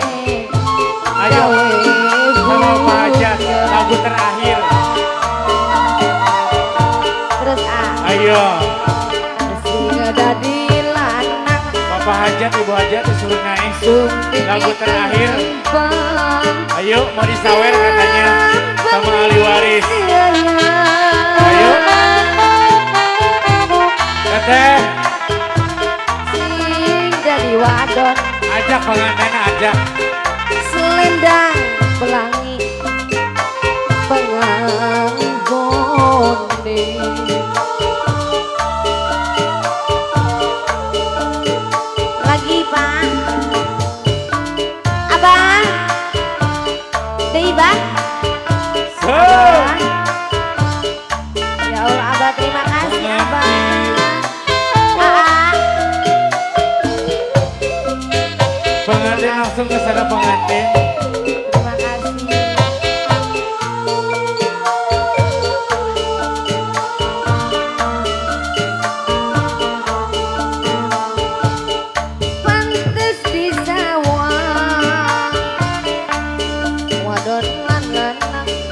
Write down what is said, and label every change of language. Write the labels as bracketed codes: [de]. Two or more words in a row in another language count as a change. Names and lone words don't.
[id] Ayo sama Pak Hajat lagu terakhir. Terus Ayo [jv] sing dadi lanang [id] Bapak Hajat Ibu Hajat disuruh naik lagu terakhir. Ayo mau disawer katanya sama ahli waris. Ayo Teteh [jv] sing dadi wadon [id] ajak pengantin ajak. [jv] selendang pelangi penganggone lagi Pak Abang Dei Bang Abang. [id] Ya Allah Abah terima kasih Abah. Pengantin langsung ke sana pengantin. Terima kasih. [jv] Pantes disawang wadon lan lanang